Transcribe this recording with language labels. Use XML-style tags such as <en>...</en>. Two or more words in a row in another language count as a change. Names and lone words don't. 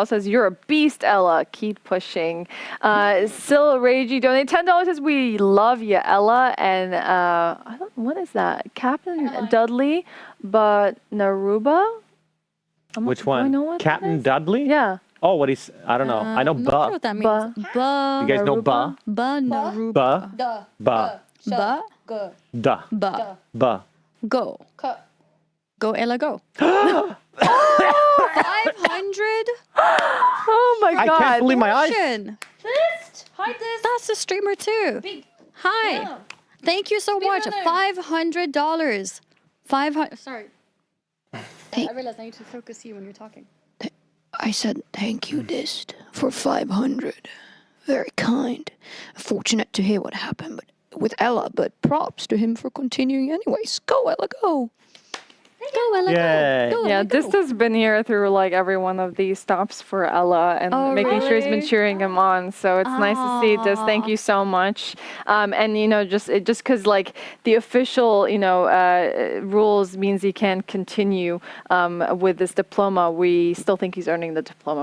<en>Says you're a beast, Ella. Keep pushing. Sil Reiji donated $10. Says we love you, Ella. And I don't. What is that? Captain Dudley, but Naruba. which Do I one? know what that Captain is? Dudley? Yeah. Oh, what he's? I don't know. I know I'm not sure Ba. what that means. Ba. Ba. You guys know Ba? Ba. Naruba. Ba. Duh. Ba. Ba. Go. Da. Ba. Ba. Go. Cut. Go, Ella, go. 500? Oh my I God. can't believe my eyes. Russian. This. Hide this. That's a streamer too. Big. Hi. Yeah. Thank you so much. winner. $500. 500. Sorry. Thank- I realized I need to focus you when you're talking. I said thank you, Dist, for 500. Very kind. Fortunate to hear what happened with Ella, but props to him for continuing anyways. Go, Ella, go. Go, Ella, Yay. go. Go, Yeah, Ella, go. Dista's been here through like every one of these stops for Ella and Oh, making sure he's been really? cheering him on. So it's nice to see Dis. Thank you so much. And you know, just because like the official rules means he can't continue with this diploma, we still think he's earning the diploma.</en>